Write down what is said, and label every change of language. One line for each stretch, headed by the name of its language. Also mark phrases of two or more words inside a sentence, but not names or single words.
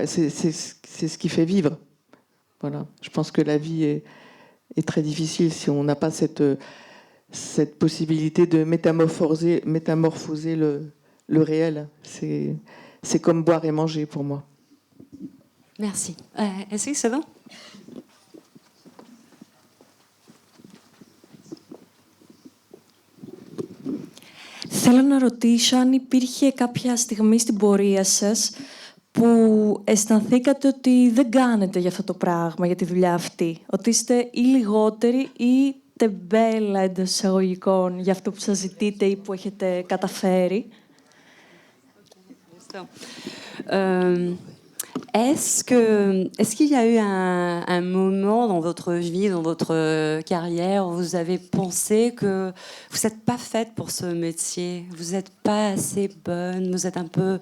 French: C'est ce qui fait vivre. Voilà. Je pense que la vie est très difficile si on n'a pas cette possibilité de métamorphoser le réel. C'est comme boire et manger pour moi. Merci. Est-ce que c'est bon?
Greek: Θέλω να ρωτήσω αν υπήρχε κάποια στιγμή στην πορεία σας που αισθανθήκατε ότι δεν κάνετε για αυτό το πράγμα, για τη δουλειά αυτή. Ότι είστε ή λιγότεροι ή τεμπέλα εντός εισαγωγικών για αυτό που σας ζητείτε ή που έχετε καταφέρει.
French: Est-ce qu'il y a eu un moment dans votre vie, dans votre carrière, où vous avez pensé que vous n'êtes pas faite pour ce métier, vous n'êtes pas assez bonne, vous êtes un peu